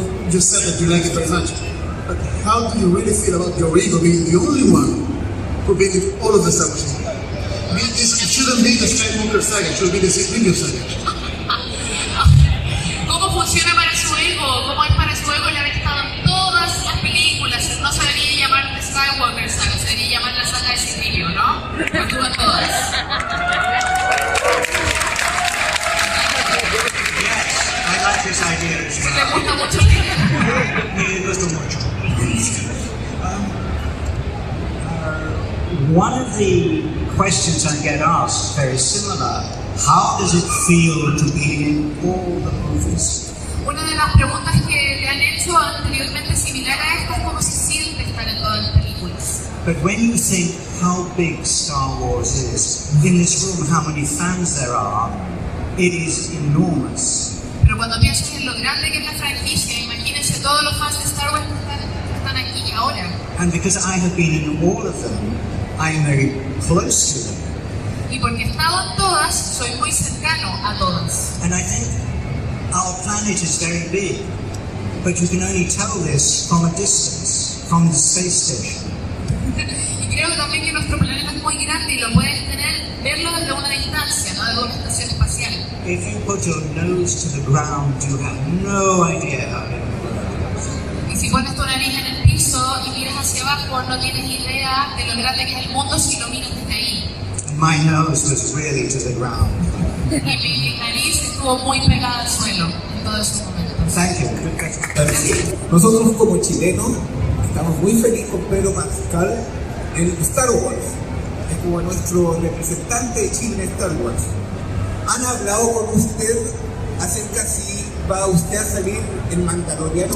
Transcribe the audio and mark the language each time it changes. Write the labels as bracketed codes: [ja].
[en] You said that you like it very much. But how do you really feel about your ego being the only one who being in all of the Star Wars movies? It shouldn't be the Skywalker saga, it should be the Secretos saga. [es] ¿Cómo funciona para su ego? ¿Cómo es para su ego el haber estado en todas las películas? No se debería llamar The Skywalker saga, se debería llamar la saga de Secretos, ¿no? Porque estuvo en todas. [en] I like this idea as well. [es] Me gusta mucho. Me gusta mucho. [en] One of the questions I get asked, very similar, how does it feel to be in all the movies? [es] Una de las preguntas que le han hecho anteriormente similar a esta es cómo se siente estar en todas las películas. [en] But when you think how big Star Wars is, in this room how many fans there are, it is enormous. [es] Pero cuando piensas en lo grande que es la franquicia, imagínense todos los fans de Star Wars que están aquí ahora. [en] And because I have been in all of them, I am very close to them. [es] Y porque he estado en todas, soy muy cercano a todas. [en] And I think our planet is very big, but you can only tell this from a distance, from the space station. [es] Y creo también que nuestro planeta es muy grande y lo puedes verlo desde una distancia, no desde una estación espacial. [en] If you put your nose to the ground, you have no idea how big the world is. [es] Y si pones tu nariz en el piso y miras hacia abajo, no tienes idea de lo grande que es el mundo si lo miras desde ahí. [en] And my nose was really to the ground. [es] Y mi nariz estuvo muy pegada al suelo en todos esos momentos. [en] Thank you. [es] Nosotros como chilenos estamos muy felices con Pedro Pascal en Star Wars. Es como nuestro representante de Chile en Star Wars. ¿Han hablado con usted acerca si va usted a salir en Mandaloriano?